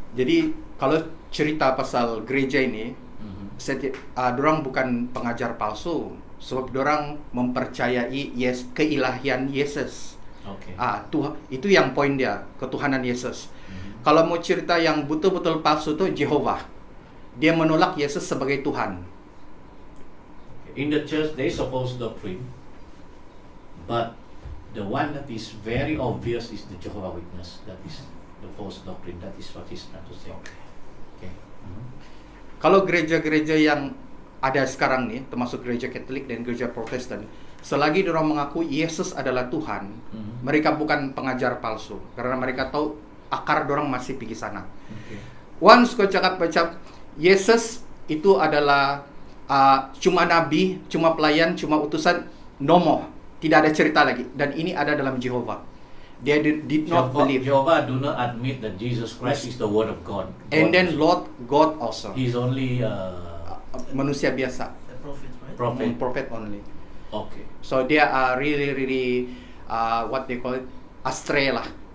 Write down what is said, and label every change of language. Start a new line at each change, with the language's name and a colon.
Malay: Jadi kalau cerita pasal gereja ini, dorang bukan pengajar palsu, sebab dorang mempercayai keilahian Yesus.
English: Okay.
Malay: Itu yang poin dia, ketuhanan Yesus. Kalau mau cerita yang betul-betul palsu itu Jehovah. Dia menolak Yesus sebagai Tuhan.
English: In the church they suppose doctrine, but the one that is very obvious is the Jehovah Witness. That is the false doctrine. That is what he's trying to say. Okay.
Malay: Kalau gereja-gereja yang ada sekarang nih, termasuk gereja Katolik dan gereja Protestan, selagi dorang mengaku Yesus adalah Tuhan, mereka bukan pengajar palsu, karena mereka tahu akar dorang masih pergi sana. Once kau cakap macam Yesus itu adalah cuma nabi, cuma pelayan, cuma utusan, no more. Tidak ada cerita lagi. Dan ini ada dalam Jehovah.
English: They did not believe. Jehovah do not admit that Jesus Christ is the Word of God. And then Lord God also. He's only
Malay: manusia biasa.
English: The prophet, right? Prophet only. Okay. So they are really what they call it, astray lah.